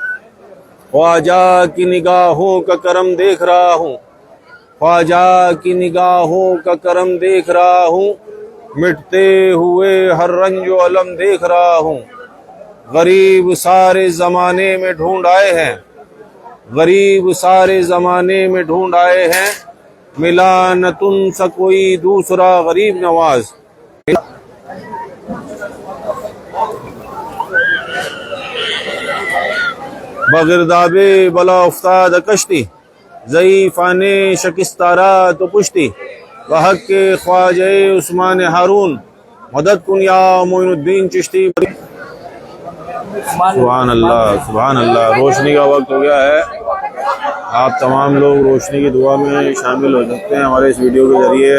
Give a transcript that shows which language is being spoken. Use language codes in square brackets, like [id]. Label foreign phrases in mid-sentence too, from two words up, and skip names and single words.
[ur] خواجہ کی نگاہوں کا کرم دیکھ رہا ہوں، خواجہ کی نگاہوں کا کرم دیکھ رہا ہوں، مٹتے ہوئے ہر رنج و علم دیکھ رہا ہوں. غریب سارے زمانے میں ڈھونڈ آئے ہیں، غریب سارے زمانے میں ڈھونڈ آئے ہیں، ملا نہ تم سا کوئی دوسرا غریب نواز. [fa] بغرداب بلا افتاد کشتی، ضعیفان شکستارا تو پشتی. بحق کے خواجہ عثمان ہارون، مدد کن یا معین الدین چشتی. [ar] سبحان اللہ سبحان اللہ. [ur] روشنی کا وقت ہو گیا ہے، آپ تمام لوگ روشنی کی دعا میں شامل ہو سکتے ہیں ہمارے اس ویڈیو کے ذریعے.